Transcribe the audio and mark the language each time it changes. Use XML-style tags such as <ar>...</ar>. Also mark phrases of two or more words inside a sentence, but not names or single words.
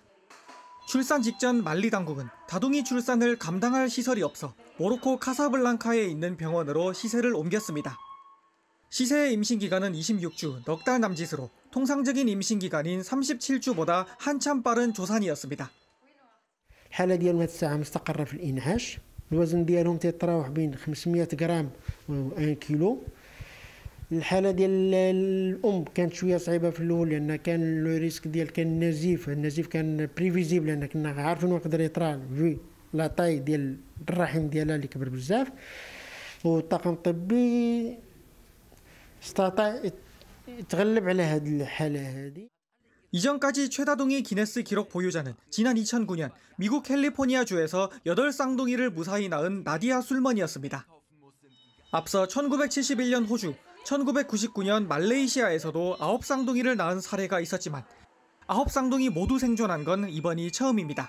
<ko>출산 직전 말리 당국은 다둥이 출산을 감당할 시설이 없어 모로코 카사블랑카에 있는 병원으로 시세를 옮겼습니다. 시세의 임신기간은 26주, 넉 달 남짓으로 통상적인 임신기간인 37주보다 한참 빠른 조산이었습니다.</ko> <ar>الحالة ديالهم هاد الساعة مستقرة في الإنعاش، الوزن ديالهم تيتراوح بين 500 غرام و 1 كيلو. الحالة ديال الأم كانت شوية صعيبة في الأول لأن كان</ar> <fr>le risque</fr> <ar>ديال كان النزيف كان بريفيزيبل لأن كنا عارفين واش يقدر يطرا في</ar> <fr>la taille</fr> <ar>ديال الرحم ديالها اللي كبر بزاف، والطاقم الطبي استطاع يتغلب على هذه الحالة هذه.</ar> <ko>이전까지 최다둥이 기네스 기록 보유자는 지난 2009년 미국 캘리포니아주에서 8쌍둥이를 무사히 낳은 나디아 술먼이었습니다. 앞서 1971년 호주, 1999년 말레이시아에서도 9쌍둥이를 낳은 사례가 있었지만 9쌍둥이 모두 생존한 건 이번이 처음입니다.</ko>